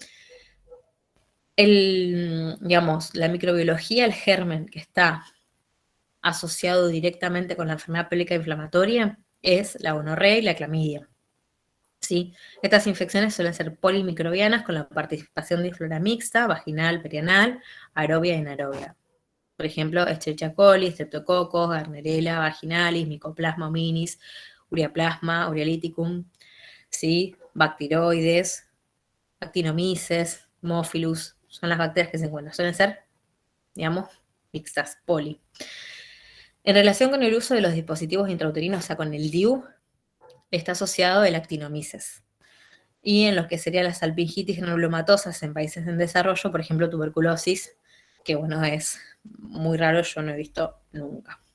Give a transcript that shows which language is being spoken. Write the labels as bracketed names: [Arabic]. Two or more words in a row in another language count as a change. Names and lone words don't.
[Spanish] Digamos, la microbiología, el germen que está asociado directamente con la enfermedad pélvica inflamatoria es la gonorrea y la clamidia. ¿Sí? Estas infecciones suelen ser polimicrobianas con la participación de flora mixta, vaginal, perianal, aerobia y anaerobia. Por ejemplo, Escherichia coli, Streptococcus, Gardnerella vaginalis, Mycoplasma hominis, Ureaplasma, Urealyticum, ¿sí? Bacteroides, Actinomyces, Haemophilus, son las bacterias que se encuentran. Suelen ser, digamos, mixtas, poli. En relación con el uso de los dispositivos intrauterinos, o sea, con el DIU, está asociado el Actinomyces. Y en lo que sería las salpingitis granulomatosas en países en desarrollo, por ejemplo, tuberculosis, que bueno, es muy raro, yo no he visto nunca.